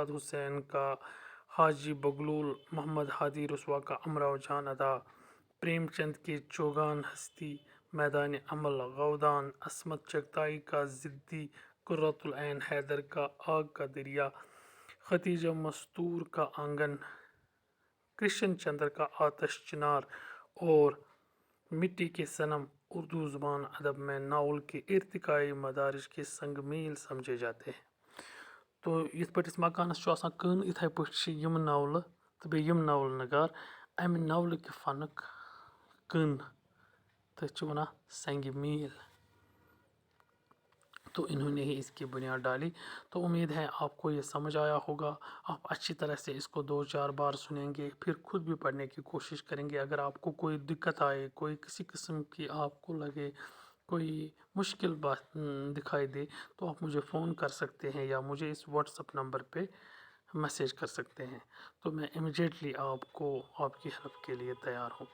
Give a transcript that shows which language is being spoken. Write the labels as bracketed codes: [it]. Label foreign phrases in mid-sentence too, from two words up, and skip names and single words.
[ur] حسین کا حاجی بگلول، محمد ہادی رسوا کا امراؤ جان ادا، پریم چند کے چوگان ہستی، میدان عمل غودان، عصمت چغتائی کا ضدی، قرۃ العین حیدر کا آگ کا دریا، ختیجہ مستور کا آنگن، کرشن چندر کا آتش چنار اور مٹی کے صنم اردو زبان ادب میں ناول کے ارتقائی مدارج کے سنگ میل سمجھے جاتے ہیں۔ [ks] تو یتھ پٲٹھۍ أسۍ مکانس چھُ آسان کٔن یِتھَے پٲٹھۍ چھِ یِم ناولہٕ تہٕ بیٚیہِ یِم ناول نگار اَمہِ ناولہٕ کہِ فنُک کٔن تٔتھۍ چھِ وَنان سنگہِ میل۔ [ur] تو انہوں نے ہی اس کی بنیاد ڈالی۔ تو امید ہے آپ کو یہ سمجھ آیا ہوگا، آپ اچھی طرح سے اس کو 2-4 بار سنیں گے، پھر خود بھی پڑھنے کی کوشش کریں گے۔ اگر آپ کو کوئی دقت آئے، کوئی کسی قسم کی آپ کو لگے کوئی مشکل بات دکھائی دے، تو آپ مجھے فون کر سکتے ہیں یا مجھے اس واٹس اپ نمبر پہ میسیج کر سکتے ہیں، تو میں امیجیٹلی آپ کو آپ کی ہیلپ کے لیے تیار ہوں۔